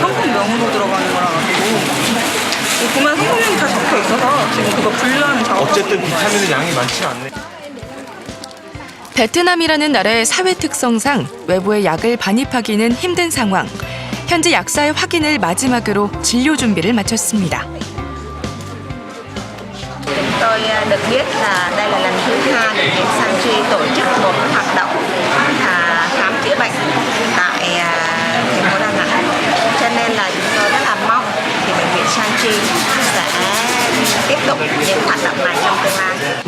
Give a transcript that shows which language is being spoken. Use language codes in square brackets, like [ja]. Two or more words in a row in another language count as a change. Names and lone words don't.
[ko] 성분명으로 들어가는 거라 가지고 보면 성분명이 다 적혀 있어서 지금 그거 분류하는 작업. 어쨌든 비타민의 양이 많지 않네. 베트남이라는 나라의 사회 특성상 외부의 약을 반입하기는 힘든 상황. 현지 약사의 확인을 마지막으로 진료 준비를 마쳤습니다. [vi] Tôi được biết là đây là lần thứ hai bệnh viện Sanchi tổ chức một hoạt động khám chữa bệnh tại thành phố Đà Nẵng. Cho nên là chúng tôi rất là mong thì bệnh viện Sanchi sẽ tiếp tục những hoạt động này trong tương lai.